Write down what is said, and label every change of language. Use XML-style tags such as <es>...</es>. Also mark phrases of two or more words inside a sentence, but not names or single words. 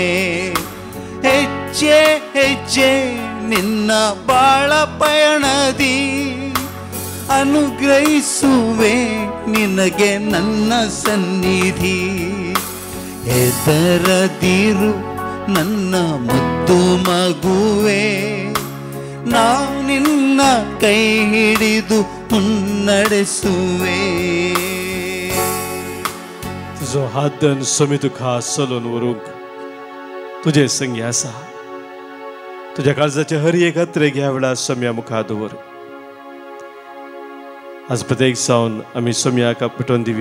<kn>ಹೆಜ್ಜೆ ಹೆಜ್ಜೆ ನಿನ್ನ ಬಾಳ ಪಯಣದಿ ಅನುಗ್ರಹಿಸುವೆ ನಿನಗೆ ನನ್ನ ಸನ್ನಿಧಿ. ಹೆದರದಿರು ನನ್ನ ಮುದ್ದು ಮಗುವೆ, ನಾ ನಿನ್ನ ಕೈ ಹಿಡಿದು ಮುನ್ನಡೆಸುವೆ.</kn> <kok>तुझो हात धन सोमी तुका चलोवन व्हरूंक तुजे संगी आसा. तुझ्या काळजाचे हर एक अत्रे ह्या वेळार सोम्या मुखार दवर. आज प्रत्येक जावन आमी सोम्याक पेटोवन दिवी.</kok>